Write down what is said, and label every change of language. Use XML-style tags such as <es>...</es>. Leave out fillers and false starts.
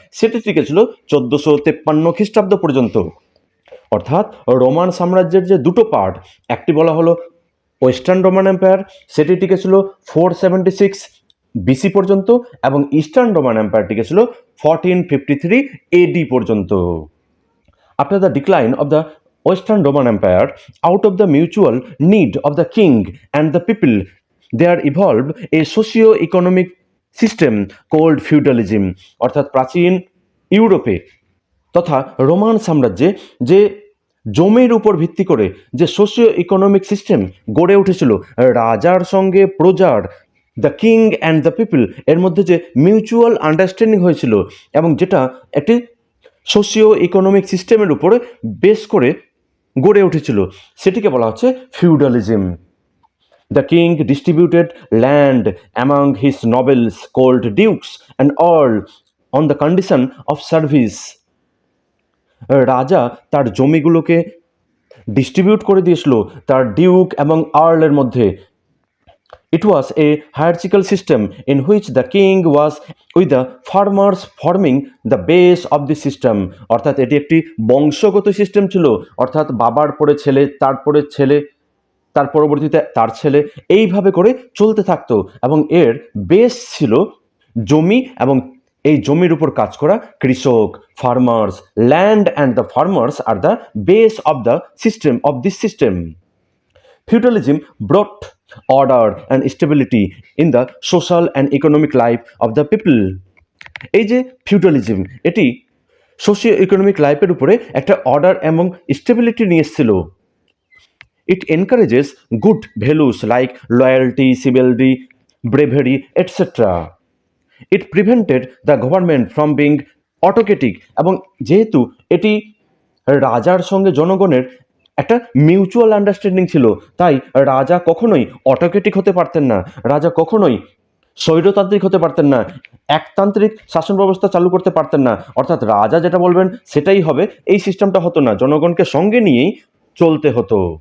<bn>সেটি টিকেছিল 1453 খ্রিস্টাব্দ পর্যন্ত। অর্থাৎ রোমান সাম্রাজ্যের যে দুটো পার্ট, একটি বলা হলো ওয়েস্টার্ন রোমান এম্পায়ার, সেটি টিকেছিল 476 বিসি পর্যন্ত, এবং ইস্টার্ন রোমান এম্পায়ার টিকেছিল 1453 এডি পর্যন্ত।</bn> <en>After the decline of the Western Roman Empire, out of the mutual need of the king and the people, there evolved a socio-economic system called feudalism.</en> <bn>অর্থাৎ প্রাচীন ইউরোপে তথা Roman সাম্রাজ্যে যে জমির উপর ভিত্তি করে যে সোশিও ইকোনমিক সিস্টেম গড়ে উঠেছিল, রাজার সঙ্গে প্রজার,</bn> <en>the king and the people,</en> <bn>এর মধ্যে যে মিউচুয়াল আন্ডারস্ট্যান্ডিং হয়েছিল এবং যেটা একটি সোশিও ইকোনমিক সিস্টেমের উপরে বেস করে গড়ে উঠেছিল, সেটিকে বলা হচ্ছে feudalism.</bn> <en>The king distributed land among his nobles called dukes and all on the condition of service.</en> <bn>রাজা তার জমিগুলোকে ডিস্ট্রিবিউট করে দিয়েছিল তার ডিউক এবং আর্লের মধ্যে।</bn> <en>It was a hierarchical system in which the king was with the farmers forming the base of the system.</en> <bn>অর্থাৎ এটি একটি বংশগত সিস্টেম ছিল, অর্থাৎ বাবার পরে ছেলে, তারপরে ছেলে, তার পরবর্তীতে তার ছেলে, এইভাবে করে চলতে থাকতো। এবং এর বেস ছিল জমি এবং এই জমির উপর কাজ করা কৃষক, farmers.</bn> <en>Land and the farmers are the base of the system of this system. Feudalism brought order and stability in the social and economic life of the people.</en> <bn>এই যে ফিউডালিজম, এটি সোশিও ইকোনমিক লাইফের উপরে একটা order এবং stability নিয়ে এসেছিল।</bn> <en>It encourages good values like loyalty, chivalry, bravery, etc. It prevented the government from being autocratic,</en> <bn>এবং যেহেতু এটি রাজার সঙ্গে জনগণের একটা মিউচুয়াল আন্ডারস্ট্যান্ডিং ছিল। তাই রাজা কখনোই অটোক্রেটিক হতে পারতেন না, রাজা কখনোই স্বৈরতান্ত্রিক হতে পারতেন না, একতান্ত্রিক শাসন ব্যবস্থা চালু করতে পারতেন না। অর্থাৎ রাজা যেটা বলবেন সেটাই হবে, এই সিস্টেমটা হতো না, জনগণকে সঙ্গে নিয়েই চলতে হতো।</bn>